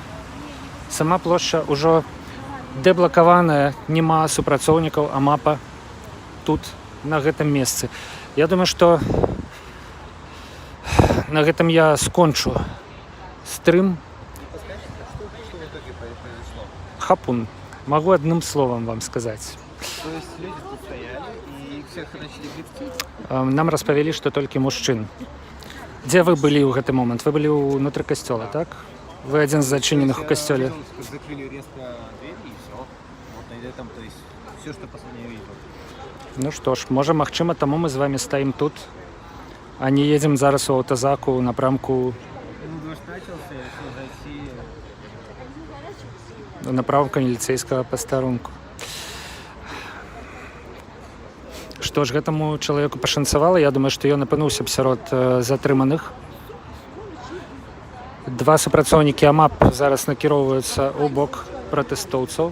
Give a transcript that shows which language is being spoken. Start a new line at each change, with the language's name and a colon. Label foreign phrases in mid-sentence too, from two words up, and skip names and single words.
Belarusian: Сама плошча ўжо дэблакаваная, няма супрацоўнікаў АМАПа тут, на гэтым месцы. Я думаю, што на гэтым я скончу стрым. Хапун.
Russian: Могу одним словом вам сказать. То есть люди тут стояли и всех начали бить?
Belarusian: Нам распавялі, што толькі мужчын. Дзе вы былі ў гэты момант? Вы былі ўнутры касцёла, так? Вы адзін з зачыненых у касцёле.
Russian: Закрыли резко двери и все. Вот на этом, то есть все, что последнее видел.
Belarusian: Ну што ж, можа, магчыма, таму мы з вами стаім тут, а не едзем зараз у аўтазаку ў напрамку Ну,
Russian: дождь начался, решил зайти.
Belarusian: у напрамку міліцэйскага пастарунку. Што ж, гэтаму чалавеку пашанцавала. Я думаю, што ён апынуўся б сярод затрыманых. Два супрацоўнікі АМАП зараз накіроўваюцца ў бок пратэстоўцаў.